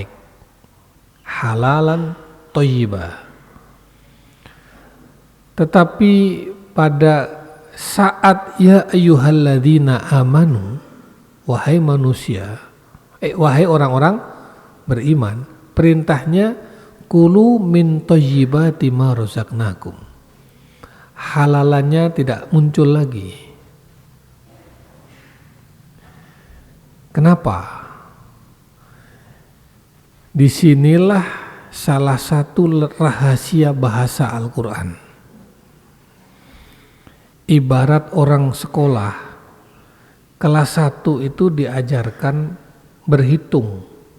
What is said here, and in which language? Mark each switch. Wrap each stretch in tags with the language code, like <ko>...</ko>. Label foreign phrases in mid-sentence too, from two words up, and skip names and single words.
<ar>حلالا طيبة.</ar> <id>Tetapi pada saat</id> <ar>يا أيها الذين آمنوا,</ar> <id>wahai manusia, wahai orang-orang beriman, perintahnya</id> <ar>كلوا من طيبات ما رزقناكم.</ar> <id>Halalannya tidak muncul lagi. Kenapa? Disinilah salah satu rahasia bahasa Al-Quran. Ibarat orang sekolah, kelas 1 itu diajarkan berhitung.</id>